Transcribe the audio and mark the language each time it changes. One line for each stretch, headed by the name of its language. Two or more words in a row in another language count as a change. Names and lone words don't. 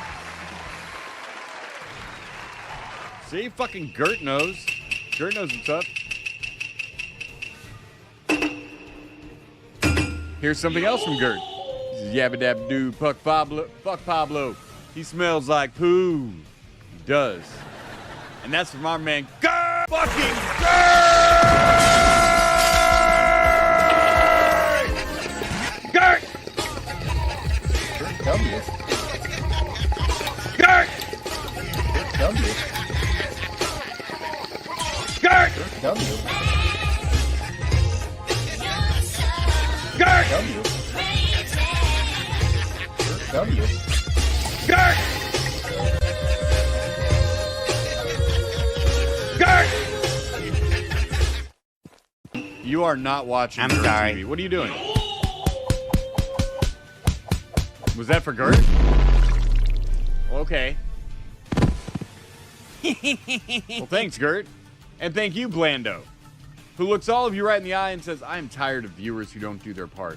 English: See, fucking Gert knows. Gert knows what's up. Here's something else from Gert. He says, yabba dabba doo, fuck Pablo. He smells like poo. He does. And that's from our man, Gert! Fucking Gert! Gert! W. Gert! W. Gert! W. Gert! W. W. Gert! Gert! You are not watching. I'm Gert sorry. TV. What are you doing? Was that for Gert? Okay. Well, thanks, Gert. And thank you, Blando, who looks all of you right in the eye and says, I am tired of viewers who don't do their part.